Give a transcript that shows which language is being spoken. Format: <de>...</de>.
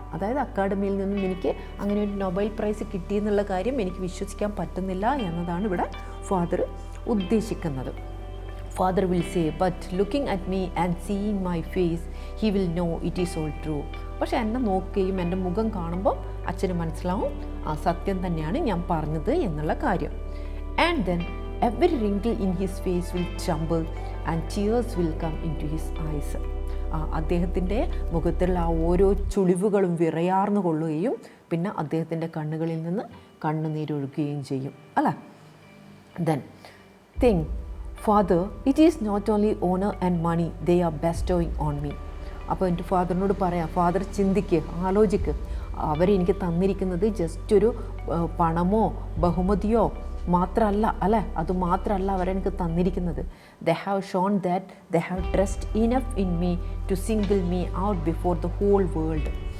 <ml>അതായത് അക്കാഡമിയിൽ നിന്നും എനിക്ക് അങ്ങനെ ഒരു നൊബേൽ പ്രൈസ് കിട്ടിയെന്നുള്ള കാര്യം എനിക്ക് വിശ്വസിക്കാൻ പറ്റുന്നില്ല എന്നതാണ് ഇവിടെ ഫാദർ ഉദ്ദേശിക്കുന്നത്.</ml> <en>Father will say, but looking at me and seeing my face he will know it is all true.</en> <ml>പക്ഷെ എന്നെ നോക്കുകയും എൻ്റെ മുഖം കാണുമ്പോൾ അച്ഛന് മനസ്സിലാവും സത്യം തന്നെയാണ് ഞാൻ പറഞ്ഞത് എന്നുള്ള കാര്യം.</ml> <en>And then every wrinkle in his face will tremble and tears will come into his eyes.</en> <ml>അദ്ദേഹത്തിൻ്റെ മുഖത്തുള്ള ആ ഓരോ ചുളിവുകളും വിറയാർന്നു കൊള്ളുകയും പിന്നെ അദ്ദേഹത്തിൻ്റെ കണ്ണുകളിൽ നിന്ന് കണ്ണുനീരൊഴുകുകയും ചെയ്യും അല്ല.</ml> <en>Then think, Father, it is not only honor and money they are bestowing on me.</en> <ml>അപ്പോൾ എൻ്റെ ഫാദറിനോട് പറയാം, ഫാദർ ചിന്തിക്ക്, ആലോചിക്ക്, അവരെനിക്ക് തന്നിരിക്കുന്നത് ജസ്റ്റ് ഒരു പണമോ ബഹുമതിയോ മാത്രമല്ല അല്ലേ, അതുമാത്രമല്ല അവരെനിക്ക് തന്നിരിക്കുന്നത്.</ml> <en>They have shown that they have trust enough in me to single me out before the whole world.</en>